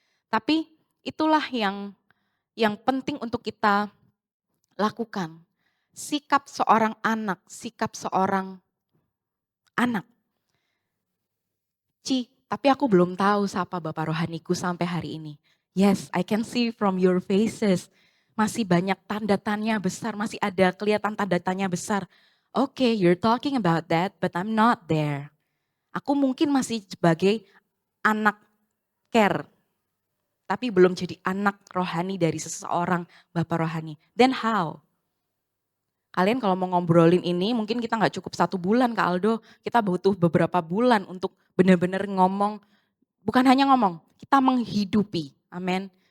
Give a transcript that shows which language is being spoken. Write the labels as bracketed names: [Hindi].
[Indonesian] Tapi itulah yang penting untuk kita lakukan. Sikap seorang anak, sikap seorang anak. Tapi aku belum tahu siapa Bapak Rohaniku sampai hari ini. [English] Yes, I can see from your faces. [Indonesian] Masih banyak tanda tanya besar, masih ada kelihatan tanda tanya besar. [English] Okay, you're talking about that, but I'm not there. [Indonesian] Aku mungkin masih sebagai anak care, tapi belum jadi anak rohani dari seseorang Bapak Rohani. [English] Then how? [Indonesian] Kalian kalau mau ngobrolin ini mungkin kita nggak cukup 1 bulan Kak Aldo, kita butuh beberapa bulan untuk benar-benar ngomong, bukan hanya ngomong, kita menghidupi, amin.